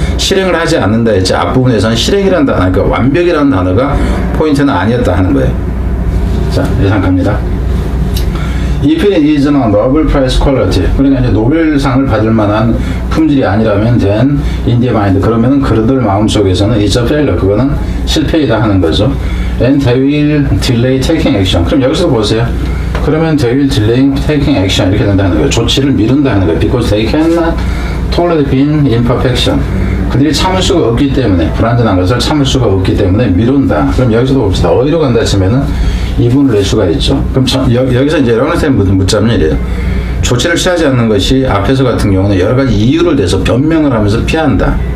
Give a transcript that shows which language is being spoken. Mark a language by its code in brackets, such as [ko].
[ko] 실행을 하지 않는다 했지. 앞부분에서는 실행이라는 단어, 그러니까 완벽이라는 단어가 포인트는 아니었다 하는 거예요. 자, 예상 갑니다. [en] If it is not Nobel Prize quality, [ko] 그러니까 이제 노벨상을 받을 만한 품질이 아니라면 [en] then in the mind, [ko] 그러면은 그들 마음속에서는 [en] it's a failure, [ko] 그거는 실패이다 하는 거죠. [en] And they will delay taking action. [ko] 그럼 여기서 보세요. 그러면 [en] they will delay taking action [ko] 이렇게 된다는 거예요. 조치를 미룬다 하는 거예요. [en] Because they cannot tolerate being imperfection. [ko] 그들이 참을 수가 없기 때문에, 불완전한 것을 참을 수가 없기 때문에 미룬다. 그럼 여기서도 봅시다. 어디로 간다 치면은 이분을 낼 수가 있죠. 그럼 여기서 이제 여러분한테 묻자면 이래요. 조치를 취하지 않는 것이 앞에서 같은 경우는 여러 가지 이유를 대서 변명을 하면서 피한다.